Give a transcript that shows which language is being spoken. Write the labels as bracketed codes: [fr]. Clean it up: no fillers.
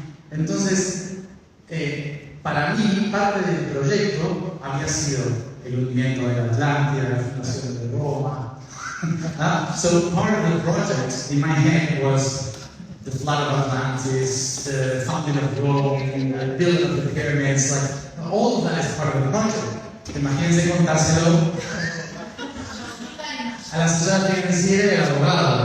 [es] Entonces, para mí, parte del proyecto había sido el hundimiento de la Atlántida, la fundación de Roma. [en] So part of the project in my head was the flood of Atlantis, the founding of Rome, the building of the pyramids, like all of that is part of the project. [es] Imagínense contárselo a la ciudad financiera y al abogado.